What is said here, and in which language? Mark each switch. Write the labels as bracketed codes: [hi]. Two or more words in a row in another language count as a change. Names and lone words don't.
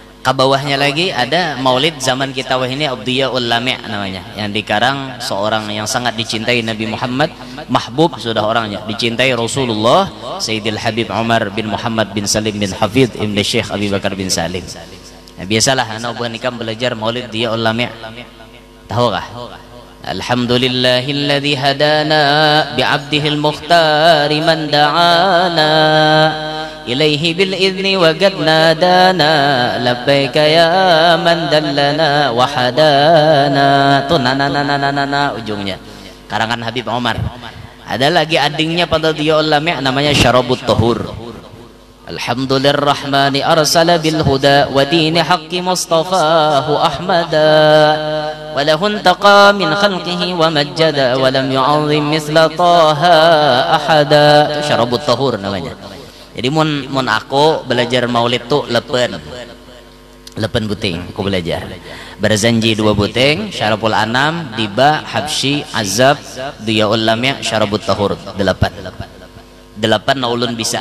[bjn] Ke bawahnya lagi ada maulid zaman kita wah ini Abdiyaul Lami' namanya, yang dikarang seorang yang sangat dicintai Nabi Muhammad, mahbub sudah orangnya, dicintai Rasulullah, Sayyidil Habib Umar bin Muhammad bin Salim bin Hafidh Ibn Syekh Abi Bakar bin Salim. Nah, biasalah anak buah nikam belajar maulid Diyaul Lami'. Tahu kah? [ar] الحمد لله الذي هدانا بعبده المختار من دعانا إليه بالإذن وقد نادانا لبيك يا من دلنا وهدانا. [bjn] Tuh na ujungnya karangan Habib Umar. Ada lagi adingnya pada Diyaul Lami' namanya Syarabut Tahur. [ar] الحمد لله الرحمن أرسل بالهدى ودين الحق مصطفاه أحمدا وله انتقى من خلقه ومجدا ولم يعظم مثل طه أحدا. [bjn] Itu Syarabut Tahur namanya. Jadi mun aku belajar maulid tuh lepen buting aku belajar berzanji 2 buting Syarabul Anam Diba Habsyi Azab Diyaul Lami' Syarabut Tahur 8 na ulun bisa.